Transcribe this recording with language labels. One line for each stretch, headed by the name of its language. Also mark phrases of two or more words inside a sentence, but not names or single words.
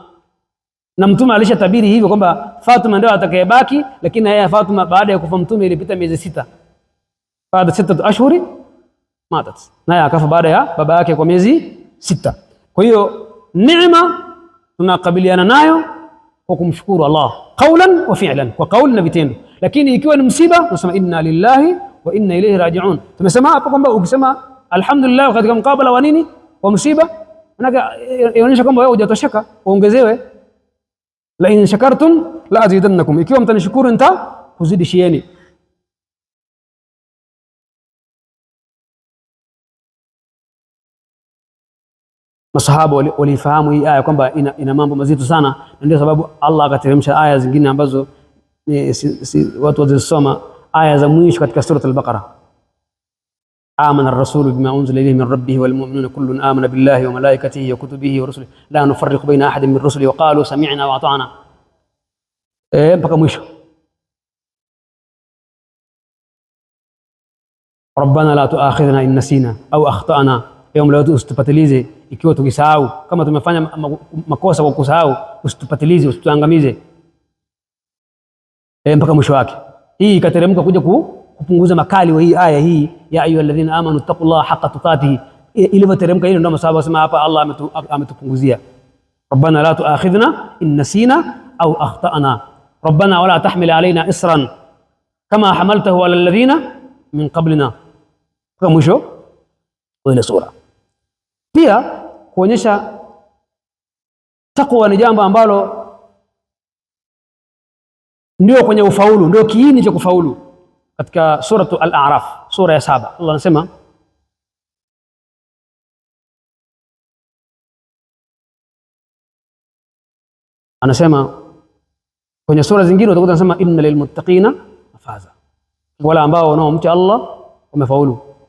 Swahili: Na mtume alishatabiri hivyo kwamba Fatima ndio atakayebaki, lakini yeye Fatima baada ya kufa mtume ilipita miezi 6, baada 6
Arabic: أشهر ماتت,
Swahili: naye akafa baada ya baba yake kwa miezi 6. Kwa hiyo neema tunakabiliana nayo kwa kumshukuru Allah
Arabic: قولا وفعلا,
Swahili: kwa kauli na vitendo. Lakini ikiwa ni msiba tunasema
Arabic: إنا لله وإنا إليه راجعون.
Swahili: Tumesema hapo kwamba ukisema alhamdulillah katika mkabala wa nini, wa msiba, inaonyesha kwamba wewe hujatosheka, uongezewe.
Arabic: لئن شكرتم لأزيدنكم,
Swahili: ikiwa mtanishukuru nitakuzidishieni. Masahaba walifahamu hii aya kwamba ina mambo mazito sana, na ndio sababu Allah akateremsha aya zingine ambazo watu wazisoma, aya za mwisho katika sura al-Baqara.
Arabic: آمن الرسول بما أنزل إليه من ربه والمؤمنون كل آمن بالله وملائكته وكتبه ورسله لا نفرق بين أحد من رسله وقالوا سمعنا وأطعنا,
Swahili: mpaka mwisho.
Arabic: ربنا لا تؤاخذنا إن نسينا أو أخطأنا,
Swahili: leo usitupatilize ikiwa tukisahau. Kama tumefanya makosa kwa kusahau, usitupatilize, usituangamize, mpaka mwisho wake. Hii ikateremka kuja kupunguza makali wa hii aya hii,
Arabic: يا أيها الذين آمنوا اتقوا الله حق تقاته.
Swahili: Ilivyoteremka hilo ndio masahaba wasema hapa Allah ametupunguzia.
Arabic: ربنا لا تؤاخذنا إن نسينا أو أخطأنا ربنا ولا تحمل علينا إصرا كما حملته على الذين من قبلنا,
Swahili: mpaka mwisho wa ile sura. Pia kuonyesha takwa ni jambo ambalo ndio kwenye ufaulu, ndio kiini cha kufaulu. Katika suratu al-A'raf, sura ya 7, Allah anasema kwenye sura zingine utakuta anasema
Arabic: إن للمتقين مفازا,
Swahili: wala ambao wanaomcha Allah wamefaulu.